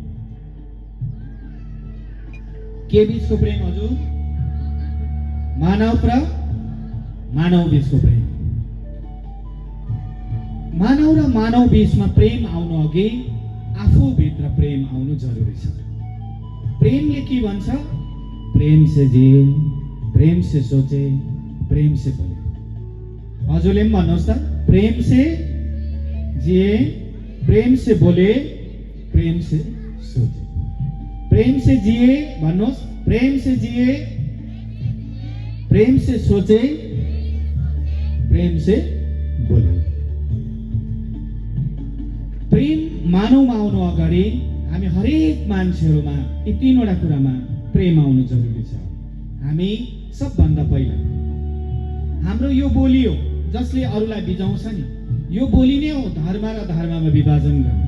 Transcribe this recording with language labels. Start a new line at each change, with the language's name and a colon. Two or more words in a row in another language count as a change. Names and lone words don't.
Nepali: के बीचको प्रेम हजुर? मानव र मानव बीचको प्रेम। मानव र मानव बीचमा प्रेम आउनु अघि आफूभित्र प्रेम आउनु जरुरी छ। प्रेमले के भन्छ?
Hindi: प्रेम से जिए, प्रेम से सोचे, प्रेम से बोले।
Nepali: हजुरले पनि भन्नुहोस् त,
Hindi: प्रेम से जिए, प्रेम से बोले, प्रेम से सोचे। प्रेम से जिए भन्नुहोस्, प्रेम से जिए, प्रेम से सोचे, प्रेम से बोले।
Nepali: प्रेम मानवमा आउनु अगाडि हामी हरेक मान्छेहरूमा यी 3वटा कुरामा प्रेम आउनु जरुरी छ। हामी सबभन्दा पहिला हाम्रो यो बोली हो जसले अरूलाई बिजाउँछ नि, यो बोली नै हो धर्म र धर्ममा विभाजन गर्ने।